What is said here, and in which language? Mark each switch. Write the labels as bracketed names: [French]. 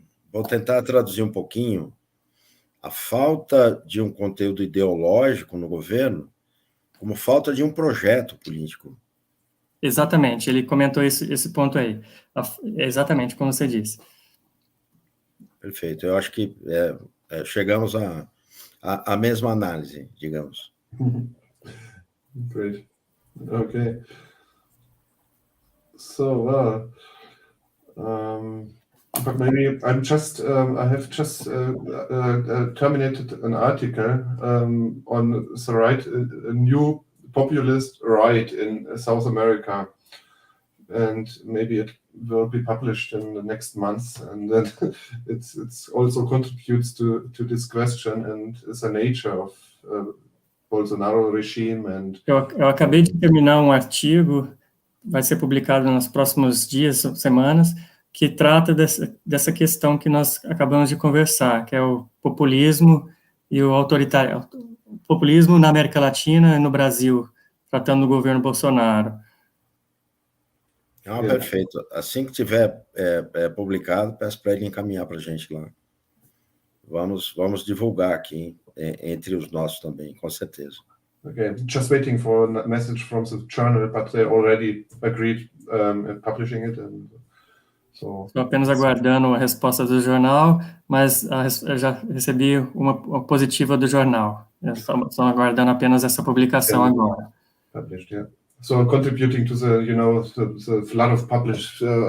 [Portuguese] Vou tentar traduzir um pouquinho a falta de um conteúdo ideológico no governo como falta de um projeto político. Exatamente, ele comentou esse ponto aí. Exatamente como você disse. Perfeito. Eu acho que chegamos à mesma análise, digamos. [English] Great. Okay. So, but maybe I have just terminated an article on the right, a new populist right in South America, and maybe it will be published in the next month, and then it's also contributes to this question and is a nature of Bolsonaro regime and. [Portuguese] Eu acabei de terminar um artigo, vai ser publicado nos próximos dias, semanas, que trata dessa questão que nós acabamos de conversar, que é o populismo e o autoritário, o populismo na América Latina e no Brasil, tratando do governo Bolsonaro. Perfeito. Assim que tiver publicado, peço para ele encaminhar para a gente lá. Vamos divulgar aqui entre os nossos também, com certeza. [English] Okay, just waiting for a message from the journal, but they already agreed in publishing it. [Portuguese] Estou apenas aguardando a resposta do jornal, mas eu já recebi uma positiva do jornal. Estou aguardando apenas essa publicação agora. [English] Published, yeah. So contributing to the, the flood of publishing.